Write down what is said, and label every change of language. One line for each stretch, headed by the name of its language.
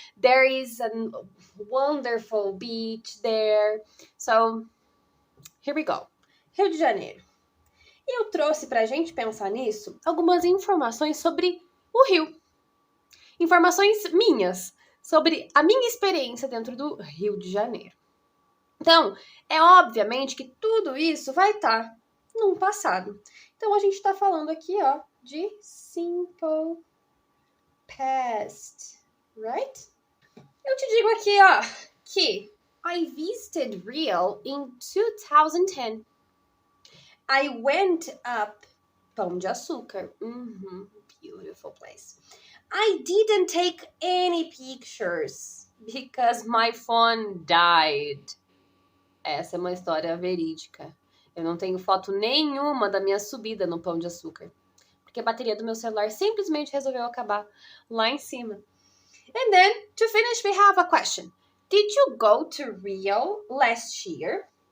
English: There is a wonderful beach there. So, here we go. Rio de Janeiro.
Portuguese: E eu trouxe para a gente pensar nisso algumas informações sobre o Rio. Informações minhas sobre a minha experiência dentro do Rio de Janeiro. Então, é obviamente que tudo isso vai estar no passado. Então, a gente está falando aqui, ó, de simple past, right? Eu te digo aqui, ó, que
English: I visited Rio in 2010. I went up Pão de Açúcar. Beautiful place. I didn't take any pictures because my phone died.
Portuguese: Essa é uma história verídica. Eu não tenho foto nenhuma da minha subida no Pão de Açúcar, porque a bateria do meu celular simplesmente resolveu acabar lá em cima.
English: And then, to finish, we have a question. Did you go to Rio last year?